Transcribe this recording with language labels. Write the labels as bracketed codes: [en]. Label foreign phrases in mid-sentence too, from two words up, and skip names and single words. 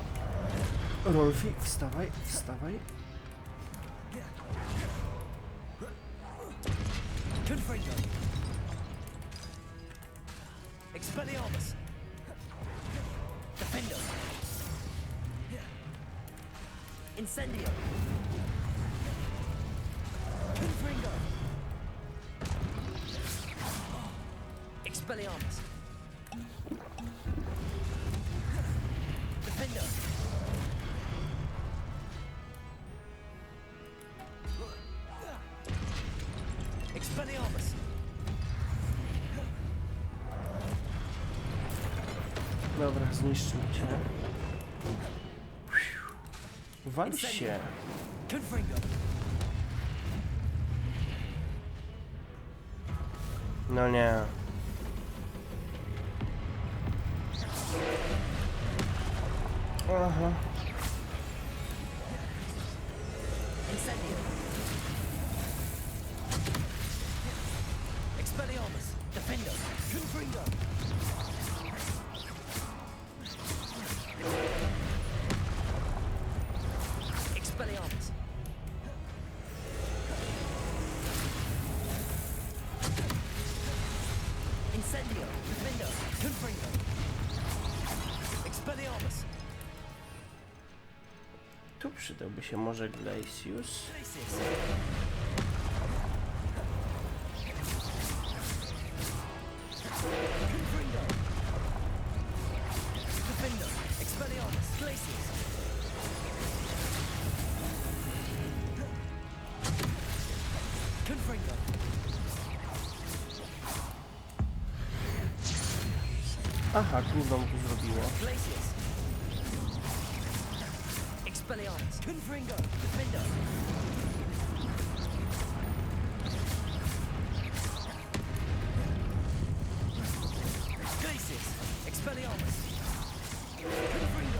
[pl] Rolfi, wstawaj, wstawaj. Confringo. Expelliarmus. Defender. Incendio. Confringo. Expelliarmus. Defender. Expelliarmus. Dobra, zniszczył cię. Wal się. Confringo. No nie. Aha. Incendio. Expelliarmus. Defender. Confringo. Expelliarmus. Incendio. Defender. Confringo. Expelliarmus. Tu przydałby się może Glacius. Confringo. Defender. Expelliarmus. Glacius. Confringo. Aha, gówno mu tu zrobiło. Glacius. Expelliarmus. Confringo. Defender. Glacius. Expelliarmus. Confringo.